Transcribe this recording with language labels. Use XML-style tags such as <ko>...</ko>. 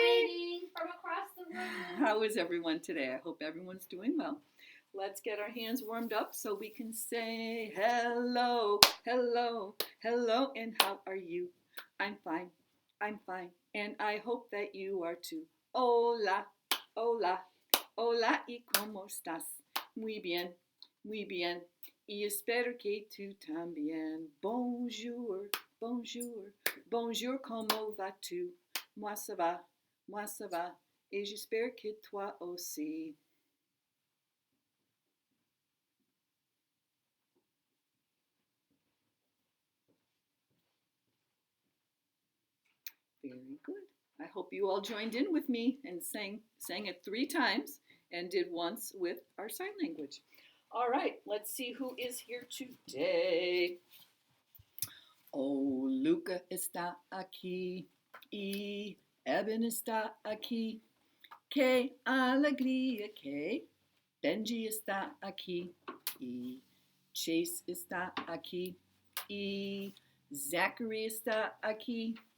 <en>waiting from across the room. How is everyone today? I hope everyone's doing well. Let's get our hands warmed up so we can say hello, hello, hello, and how are you? I'm fine. I'm fine. And I hope that you are too.</en> <es>Hola, hola, hola, y cómo estás? Muy bien. Y espero que tú también.</es> <fr>Bonjour, bonjour, bonjour, comment vas-tu? Moi ça va, et j'espère que toi aussi.</fr> <en>Very good. I hope you all joined in with me and sang it 3 times and did once with our sign language. All right, let's see who is here today.</en> <es>Oh, Luca está aquí y Eben está aquí. Qué alegría que Benji está aquí y Chase está aquí y Zachary está aquí.</es>